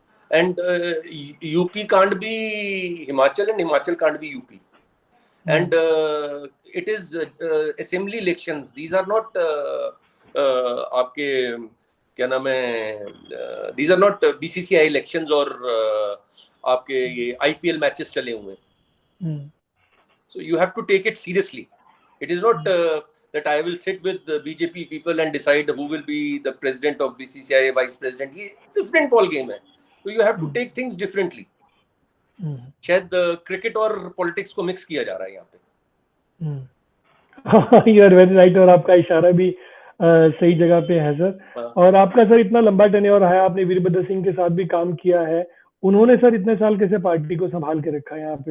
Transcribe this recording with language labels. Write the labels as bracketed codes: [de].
[en] and UP कांड भी Himachal and Himachal कांड भी UP, and it is assembly elections, these are not [hi] आपके क्या नाम है, [en] these are not BCCI elections [hi] और आपके ये आईपीएल मैचेस चले हुए हैं। [en] So you have to take it seriously. It is not that I will sit with the BJP people and decide who will be the president of BCCI, vice president. ये different ball game है. So you have to take things differently. [hi] शायद cricket और politics को mix किया जा रहा है यहाँ पे। [en] you are very right, [hi] और आपका इशारा भी सही जगह पे है सर। और आपका सर इतना लंबा टेन्योर है, आपने वीरभद्र सिंह के साथ भी काम किया है, उन्होंने सर इतने साल कैसे पार्टी को संभाल के रखा है यहाँ पे?